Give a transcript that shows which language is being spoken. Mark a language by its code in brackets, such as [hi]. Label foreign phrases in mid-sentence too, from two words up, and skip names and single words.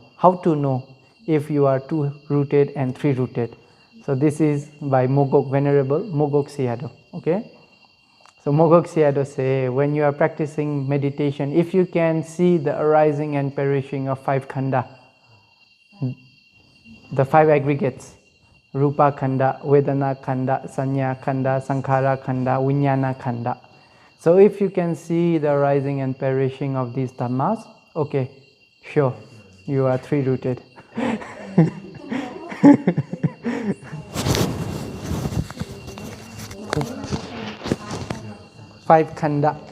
[en] How to know if you are two-rooted and three-rooted. So this is by Mogok, Venerable Mogok Sayadaw. Okay? So Mogok Sayadaw say, when you are practicing meditation, if you can see the arising and perishing of five khanda, the five aggregates, [pi] Rupa khanda, Vedana khanda, Sanya khanda, Sankhara khanda, Vijnana khanda. [en] So if you can see the arising and perishing of these dhammas, okay, sure, you are three-rooted. Five khanda.